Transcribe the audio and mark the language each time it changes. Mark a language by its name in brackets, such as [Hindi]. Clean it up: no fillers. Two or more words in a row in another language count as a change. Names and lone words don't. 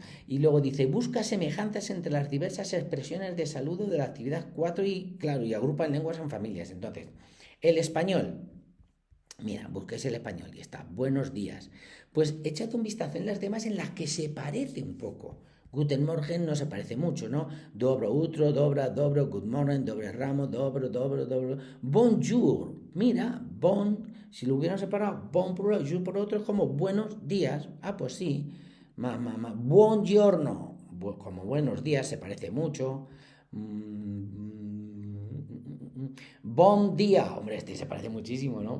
[Spanish] Y luego dice, busca semejanzas entre las diversas expresiones de saludo de la actividad 4 y, claro, y agrupa en lenguas en familias. Entonces, el español. Mira, busquéis el español y está, buenos días. Pues échate un vistazo en las demás en las que se parece un poco. [German] Guten Morgen [Spanish] no se parece mucho, ¿no? [Bulgarian] Dobro utro, dobra, dobro, [English] good morning, dobre ramo, dobro, dobro, dobro. [Spanish] Bonjour, mira, si lo hubieran separado, bon por un lado, jour por otro, es como buenos días. Ah, pues sí. Buongiorno, como buenos días, se parece mucho. [Catalan] Bon día, [Spanish] hombre, este se parece muchísimo, ¿no?